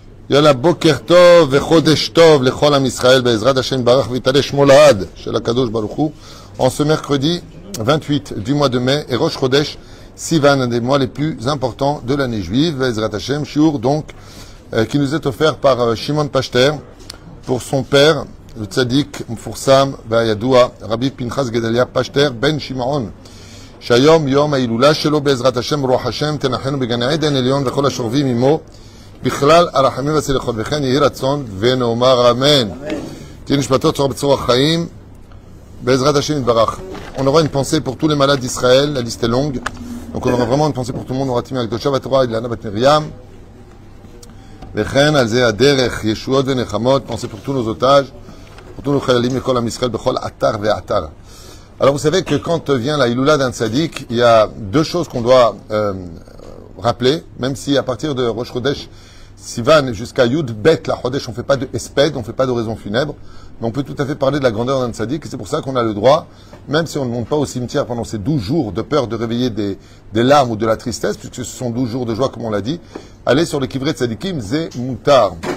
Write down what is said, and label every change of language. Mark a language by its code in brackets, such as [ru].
[he] יאללה, בוקר טוב וחודש טוב לכל עם ישראל, בעזרת השם ברח ויתעלה שמו לעד של הקדוש ברוך הוא. [fr] En ce mercredi 28 du mois de mai et Rosh Chodesh Sivan, un des mois les plus importants de l'année juive, Bezrat Hashem, shiur donc, qui nous est offert par Shimon Pachter pour son père, le tzaddik Mfoursam Vayadoua, Rabbi Pinchas Gedalia Pachter Ben Shimon. [he] שהיום יום ההילולה שלו בעזרת השם רוח השם תנחנו בגן עדן עליון וכל השורבים עמו בכלל הרחמים והסליחות וכן יהי רצון ונאמר אמן. תהיה נשמתו צורה בצורה חיים בעזרת השם יתברך. [fr] On aura une pensée pour tous les malades d'Israël, la liste est longue, donc on aura vraiment une pensée pour tout le monde. On aura Timia Akdosha Vatorah Ilana Bat Miriam [he] וכן על זה הדרך ישועות ונחמות, [fr] pensée pour tous nos otages, pour tous nos [he] חיילים מכל עם ישראל בכל אתר ואתר. [fr] Alors vous savez que quand vient la Hiloula d'un tzaddik, il y a deux choses qu'on doit rappeler, même si à partir de Rosh Chodesh Sivan jusqu'à Yud Bet, la Chodesh, on ne fait pas de espède, on ne fait pas d'oraison funèbre, mais on peut tout à fait parler de la grandeur d'un tzaddik, et c'est pour ça qu'on a le droit, même si on ne monte pas au cimetière pendant ces 12 jours de peur de réveiller des larmes ou de la tristesse, puisque ce sont 12 jours de joie comme on l'a dit, aller sur les kivrei tzaddikim, [he] zé moutar.